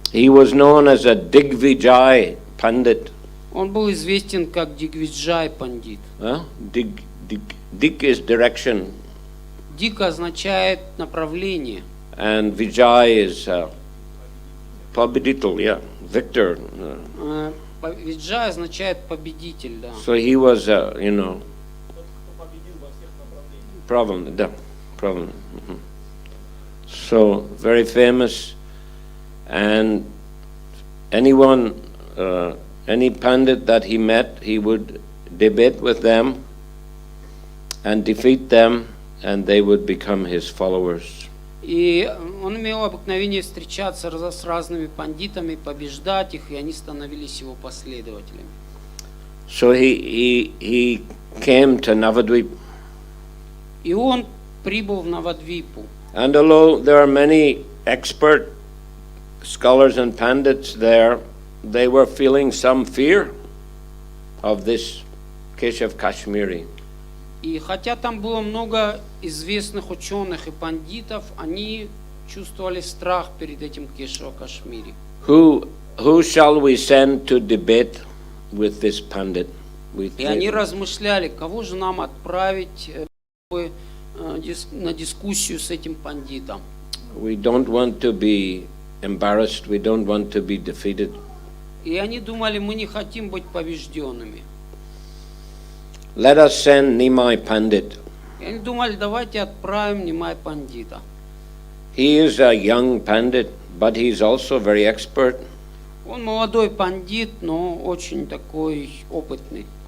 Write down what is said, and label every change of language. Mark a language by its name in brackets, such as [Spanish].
[English] He was known as a Digvijay Pandit. [Russian] Он был известен как Дигвиджай пандит. [English] Dig is direction. [Russian] Дик означает направление. [English] And Vijay is [Russian] победитель, [English] yeah, victor. [Russian] Виджай означает победитель, да. [English] So he was, problem, да, problem. So very famous, and anyone, any pandit that he met, he would debate with them and defeat them, and they would become his followers. [Russian] И он имел обыкновение встречаться с разными пандитами, побеждать их, и они становились его последователями. [English] So he came to Navadvip. [Russian] И он прибыл в Навадвипу. [English] And although there are many expert scholars and pandits there, they were feeling some fear of this Keshav Kashmiri. [Russian] И хотя там было много известных ученых и пандитов, они чувствовали страх перед этим Кешава Кашмири. [English] Who shall we send to debate with this pandit? [Russian] И они размышляли, кого же нам отправить на дискуссию с этим пандитом. [English] We don't want to be embarrassed, we don't want to be defeated. [Russian] И они думали, мы не хотим быть побежденными. [English] Let us send Nimai Pandit. [Russian] И они думали, давайте отправим Нимай пандита. [English] He is a young pandit, but he is also very expert. [Russian] Он молодой пандит, но очень такой опытный.